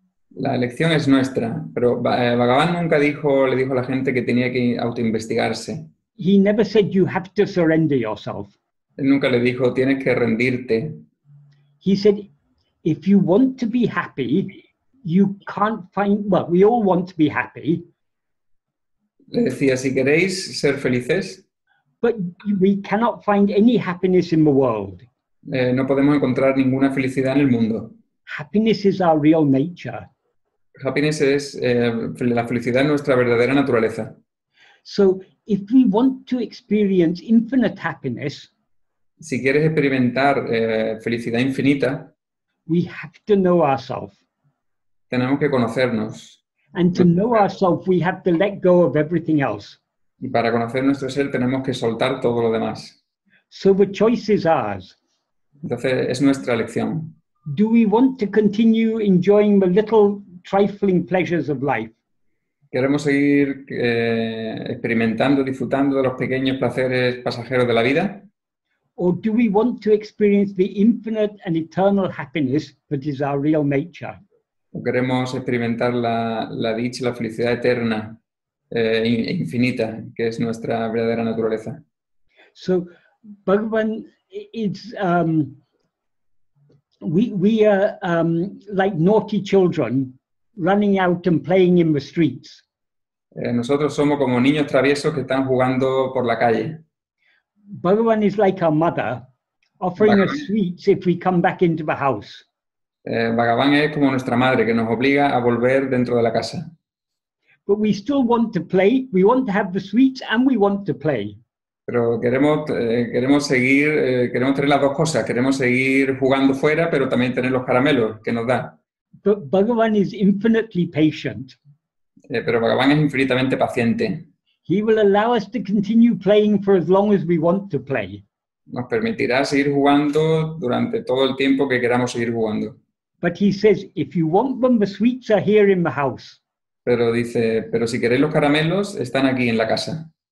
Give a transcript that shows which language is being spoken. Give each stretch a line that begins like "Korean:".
Spanish: La elección es nuestra, pero Bhagavan nunca le dijo a la gente que tenía que autoinvestigarse.
English: He never said you have to surrender yourself.
Spanish: Él nunca le dijo tienes que rendirte.
English: He said, if you want to be happy, you can't find, well, we all want to be happy.
Spanish: Le decía, si queréis ser felices,
English: but we cannot find any happiness in the world.
Spanish: No podemos encontrar ninguna felicidad en el mundo.
English: Happiness is our real nature.
Spanish: Happiness es la felicidad en nuestra verdadera naturaleza.
English: So if we want to experience infinite happiness,
Spanish: si quieres experimentar felicidad infinita,
English: we have to know ourselves.
Spanish: Tenemos que conocernos.
English: And to know ourselves, we have to let go of everything else.
Spanish: Y para conocer nuestro ser tenemos que soltar todo lo demás.
English: So the choice is ours.
Spanish: Entonces es nuestra elección.
English: Do we want to continue enjoying the little trifling pleasures of life?
Spanish: ¿Queremos seguir experimentando, disfrutando de los pequeños placeres pasajeros de la vida?
English: Or do we want to experience the infinite and eternal happiness that is our real nature?
Spanish: ¿O queremos experimentar la dicha y la felicidad eterna e infinita, que es nuestra verdadera naturaleza?
English: So, Bhagavan is, we are like naughty children running out and playing in the streets.
Spanish: Nosotros somos como niños traviesos que están jugando por la calle.
English: Bhagavan is like our mother, offering us sweets if we come back into the house.
Spanish: Bhagavan es como nuestra madre, que nos obliga a volver dentro de la casa.
English: But we still want to play, we want to have the sweets and we want to play.
Spanish: Pero queremos seguir, queremos tener las dos cosas. Queremos seguir jugando fuera, pero también tener los caramelos que nos da.
English: But Bhagavan is infinitely patient.
Spanish: Pero Bhagavan es infinitamente paciente.
English: He will allow us to continue playing for as long as we want to play.
Spanish: Nos permitirá seguir jugando durante todo el tiempo que queramos seguir jugando.
English: But he says, if you want them, the sweets are here in the house.
Spanish: Pero dice, pero si queréis los caramelos, están aquí en la casa.